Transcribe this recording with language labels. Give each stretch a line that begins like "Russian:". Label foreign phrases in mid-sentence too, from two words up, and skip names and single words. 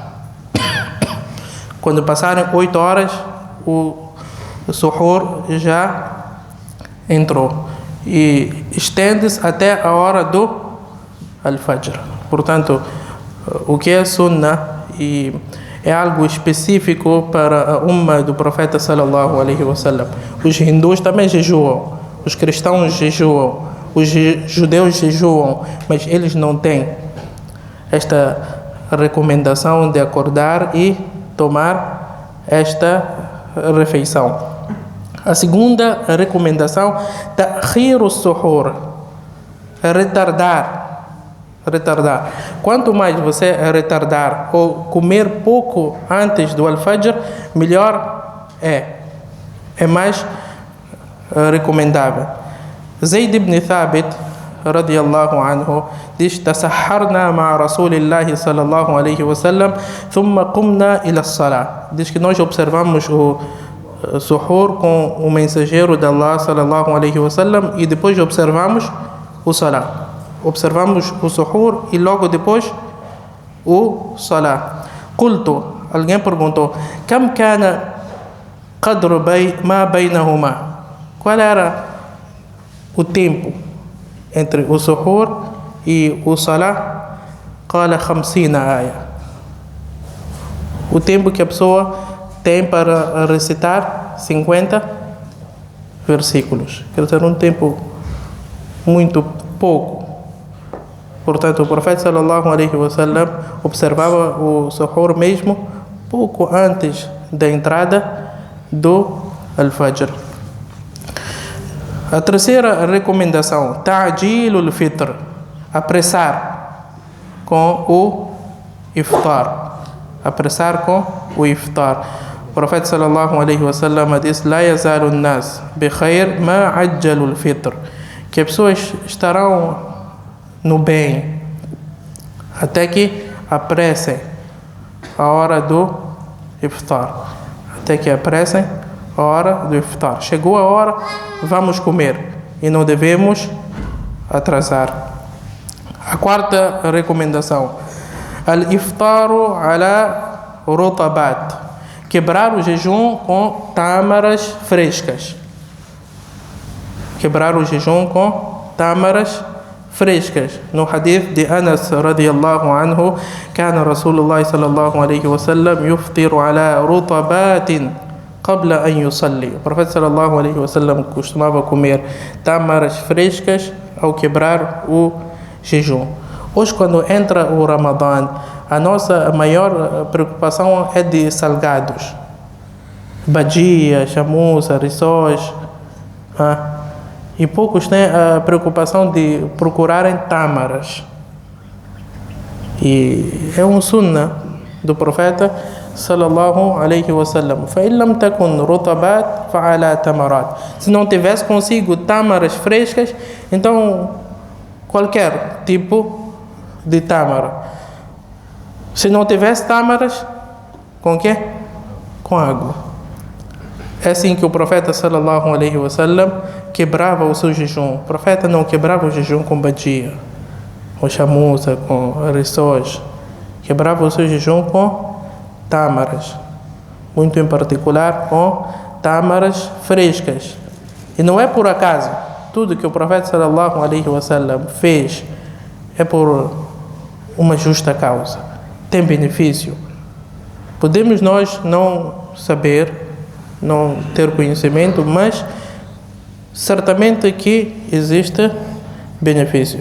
Portuguese: Quando passarem 8 horas, o suhur já entrou. E estende-se até a hora do al-fajr. Portanto, o que é sunnah e é algo específico para a umma do profeta
Arabic: صلى الله عليه وسلم.
Portuguese: Os hindus também jejuam, os cristãos jejuam, os judeus jejuam, mas eles não têm esta recomendação de acordar e tomar esta refeição. A segunda recomendação,
Arabic: تأخير السحور,
Portuguese: retardar. Quanto mais você retardar ou comer pouco antes do al-fajr, melhor é mais recomendável. Zayd ibn Thabit
Arabic: رضي الله عنه
Portuguese: diz:
Arabic: "تسحرنا مع رسول الله صلى الله عليه وسلم، ثم قمنا إلى الصلاة."
Portuguese: Diz que nós observamos o suhur com o mensageiro de Allah
Arabic: صلى الله عليه وسلم
Portuguese: e depois observamos o salah. Observamos o suhur e logo depois o salah. Qultu, alguém perguntou:
Arabic: "كم كان قدر ما بينهما?"
Portuguese: Qual era o tempo entre o suhur e o salah?
Arabic: قال 50 آية.
Portuguese: O tempo que a pessoa tem para recitar 50 versículos. Quer dizer, um tempo muito pouco. Portanto, o profeta
Arabic: صلى الله عليه وسلم
Portuguese: observava o suhur mesmo pouco antes da entrada do al-fajr. A terceira recomendação,
Arabic: تعجيل الفطر,
Portuguese: apressar com o iftar. Apressar com o iftar. O profeta
Arabic: صلى الله عليه وسلم
Portuguese: disse:
Arabic: "لا يزال الناس بخير ما عجلوا الفطر",
Portuguese: que as pessoas estarão no bem até que apressem a hora do iftar. Até que apressem a hora do iftar. Chegou a hora, vamos comer e não devemos atrasar. A quarta recomendação,
Arabic: الإفطار على رطبات,
Portuguese: quebrar o jejum com tâmaras frescas. Quebrar o jejum com tâmaras frescas. No hadith de Anas
Arabic: رضي الله عنه, كان رسول الله صلى الله عليه وسلم يفطر على رطبات قبل أن يصلي.
Portuguese: O profeta
Arabic: صلى الله عليه وسلم
Portuguese: costumava comer tâmaras frescas ao quebrar o jejum. Hoje, quando entra o Ramadã, a nossa maior preocupação é de salgados, badia, chamuça, rissóis, e poucos têm a preocupação de procurarem tâmaras. E é um sunnah do profeta
Arabic: صلى الله عليه وسلم. فَإِنْ لَمْ تَكُنْ رُطَبَاتٍ فَعَلَى تَمَرَاتٍ.
Portuguese: Se não tivesse consigo tâmaras frescas, então qualquer tipo de tâmara. Se não tivesse tâmaras, com o quê? Com água. É assim que o profeta
Arabic: صلى الله عليه وسلم
Portuguese: quebrava o seu jejum. O profeta não quebrava o jejum com badia, com chamuça, com rissóis. Quebrava o seu jejum com tâmaras, muito em particular com tâmaras frescas. E não é por acaso. Tudo que o profeta
Arabic: صلى الله عليه وسلم
Portuguese: fez é por uma justa causa. Tem benefício. Podemos nós não saber, não ter conhecimento, mas certamente que existe benefício.